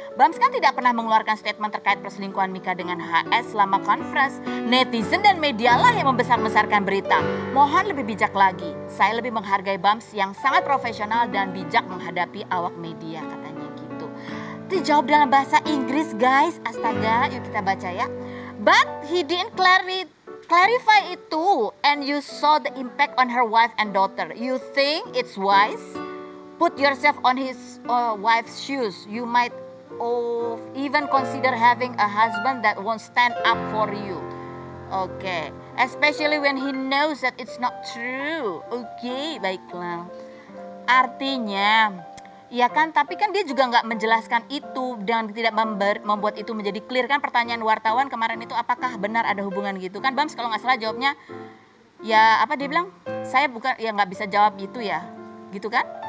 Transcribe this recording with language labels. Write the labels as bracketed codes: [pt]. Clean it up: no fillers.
[id] Bams kan tidak pernah mengeluarkan statement terkait perselingkuhan Mika dengan HS selama conference. Netizen dan media lah yang membesar-besarkan berita. Mohon lebih bijak lagi. Saya lebih menghargai Bams yang sangat profesional dan bijak menghadapi awak media katanya gitu. Dijawab dalam bahasa Inggris guys. Astaga, yuk kita baca ya. [en] But he didn't clarify [id] itu [en] and you saw the impact on her wife and daughter. You think it's wise? Put yourself on his wife's shoes. You might even consider having a husband that won't stand up for you. Okay, especially when he knows that it's not true. [id] Okay, baiklah. Artinya, ya kan, tapi kan dia juga nggak menjelaskan itu dan tidak membuat itu menjadi clear kan pertanyaan wartawan kemarin itu apakah benar ada hubungan gitu kan Bams kalau nggak salah jawabnya ya apa dia bilang saya bukan ya nggak bisa jawab itu ya gitu kan.